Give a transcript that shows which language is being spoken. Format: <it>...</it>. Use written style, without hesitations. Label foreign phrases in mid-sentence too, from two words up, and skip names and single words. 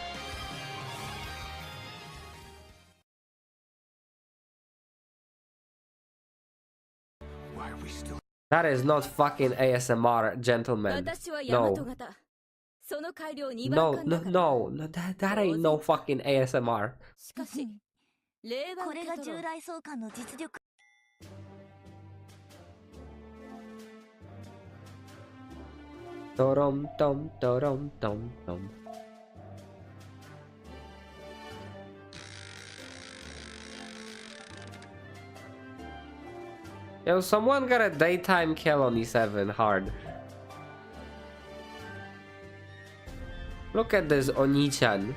<en>Why are we still? That is not fucking ASMR, gentlemen. No. No, that ain't no fucking ASMR.</en> <ja>これが従来総監の実力 Torom tom torom tom tom.</ja> <en>Yo, someone got a daytime kill on E7 hard. Look at this Oni-chan.</en>